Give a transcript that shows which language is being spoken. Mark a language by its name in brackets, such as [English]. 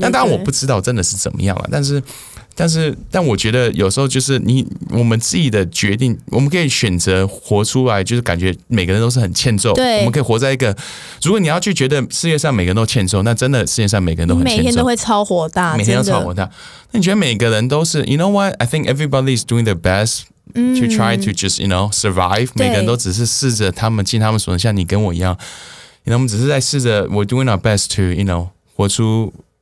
[Chinese] 但当然我不知道真的是怎么样了，但是。但我觉得有时候就是你我们自己的决定，我们可以选择活出来，就是感觉每个人都是很欠揍。对，我们可以活在一个，如果你要去觉得世界上每个人都欠揍，那真的世界上每个人都很欠揍，每天都会超火大，每天都超火大。那你觉得每个人都是 ， [English] You know what? I think everybody is doing their best to try to just you know survive。 [Chinese] 每个人都只是试着他们尽他们所能，像你跟我一样，那我们只是在试着 ， [English] We're doing our best to you know [Chinese] 活出。